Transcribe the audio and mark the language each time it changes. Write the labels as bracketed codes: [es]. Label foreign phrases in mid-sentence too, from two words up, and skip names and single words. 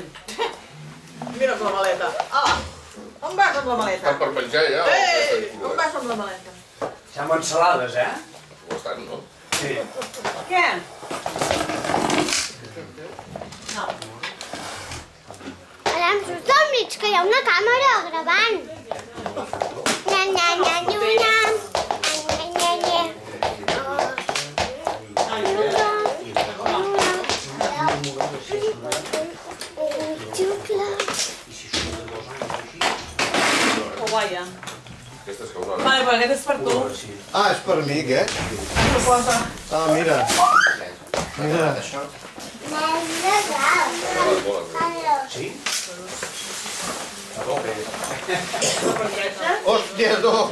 [ca] Mira la maleta. Ah, on vas amb la maleta? Estan per menjar ja? Ei, on vas amb la maleta? Sembla ensalades, eh? Ho estan, no? Sí. Què? Ara em surt al mig, que hi ha una càmera gravant. Nya, nya, nya, nya, nya. Nya, nya, nya. Oh, guaia. Aquestes que usaven. Vale, però aquest és per tu. Ah, és per mi, què? Ho posa. Ah, mira. Mira. Sí? Hòstia, tu!